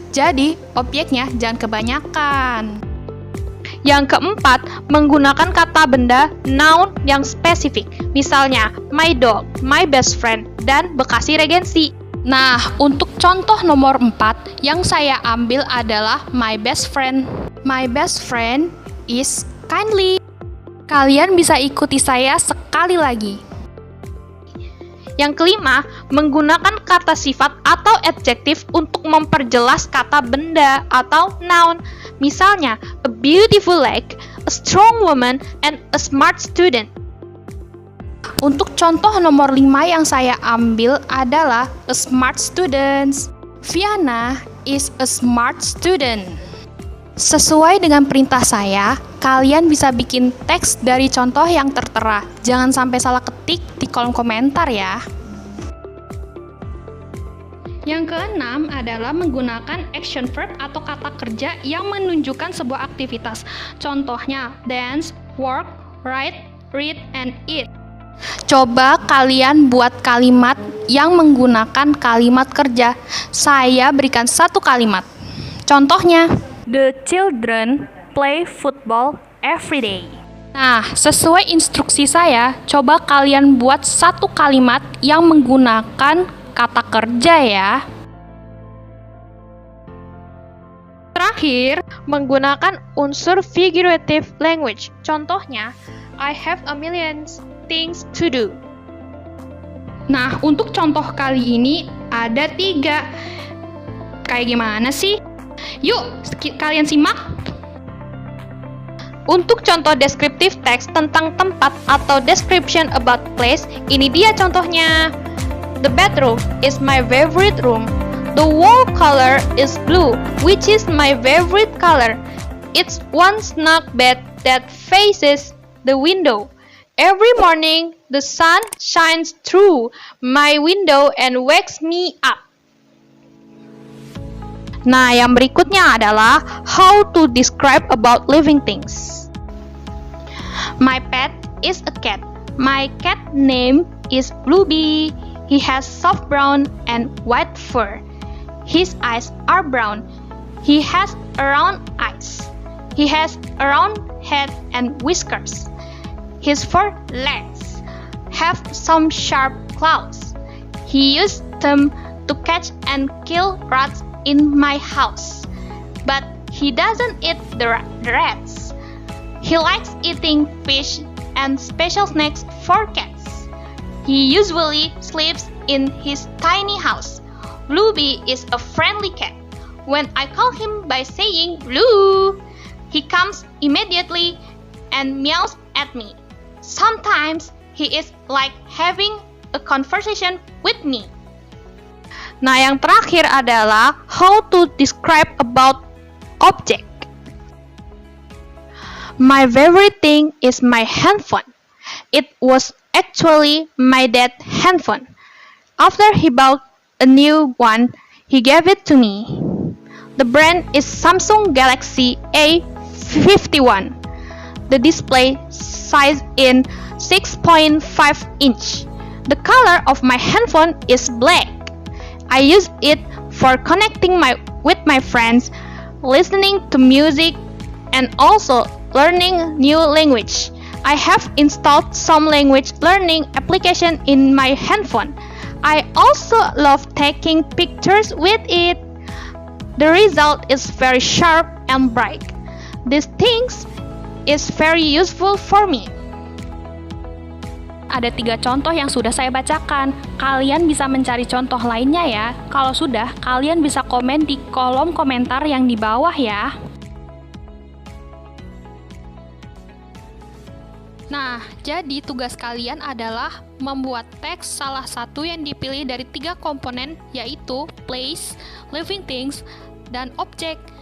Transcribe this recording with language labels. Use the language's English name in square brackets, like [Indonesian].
[Indonesian] Jadi, objeknya jangan kebanyakan. Yang keempat, menggunakan kata benda noun yang spesifik. Misalnya, [English] my dog, my best friend, [Indonesian] dan [English] Bekasi Regensi. [Indonesian] Nah, untuk contoh nomor 4 yang saya ambil adalah [English] my best friend. My best friend is kindly. [Indonesian] Kalian bisa ikuti saya sekali lagi. Yang kelima, menggunakan kata sifat atau adjektif untuk memperjelas kata benda atau noun. Misalnya, [English] a beautiful lake, a strong woman, and a smart student. [Indonesian] Untuk contoh nomor 5 yang saya ambil adalah [English] a smart student. Viana is a smart student. [Indonesian] Sesuai dengan perintah saya, kalian bisa bikin teks dari contoh yang tertera. Jangan sampai salah ketik di kolom komentar ya. Yang keenam adalah menggunakan action verb atau kata kerja yang menunjukkan sebuah aktivitas. Contohnya [English] dance, work, write, read, and eat. [Indonesian] Coba kalian buat kalimat yang menggunakan kalimat kerja. Saya berikan satu kalimat. Contohnya, [English] the children play football every day. [Indonesian] Nah, sesuai instruksi saya, coba kalian buat satu kalimat yang menggunakan kata kerja ya. Terakhir, menggunakan unsur figurative language. Contohnya, [English] I have a million things to do. [Indonesian] Nah, untuk contoh kali ini ada 3. Kayak gimana sih? Yuk, kalian simak. Untuk contoh descriptive text tentang tempat atau [English] description about place, [Indonesian] ini dia contohnya. The bedroom is my favorite room. The wall color is blue, which is my favorite color. It's one snug bed that faces the window. Every morning, the sun shines through my window and wakes me up. Nah, yang berikutnya adalah [English] how to describe about living things. My pet is a cat. My cat name is Bluebee. He has soft brown and white fur. His eyes are brown. He has round eyes. He has a round head and whiskers. His four legs have some sharp claws. He used them to catch and kill rats in my house. But he doesn't eat the rats. He likes eating fish and special snacks for cats. He usually sleeps in his tiny house. Bluebee is a friendly cat. When I call him by saying Blue, he comes immediately and meows at me. Sometimes he is like having a conversation with me. [Indonesian] Nah, yang terakhir adalah [English] how to describe about object. My favorite thing is my handphone. It was actually my dad's handphone. After he bought a new one, he gave it to me. The brand is Samsung Galaxy A51. The display size in 6.5 inch. The color of my handphone is black. I use it for connecting with my friends, listening to music, and also learning new language. I have installed some language learning application in my handphone. I also love taking pictures with it. The result is very sharp and bright. These things is very useful for me. [Indonesian] Ada 3 contoh yang sudah saya bacakan. Kalian bisa mencari contoh lainnya ya. Kalau sudah, kalian bisa komen di kolom komentar yang di bawah ya. Nah, jadi tugas kalian adalah membuat teks salah satu yang dipilih dari 3 komponen, yaitu place, living things, dan object.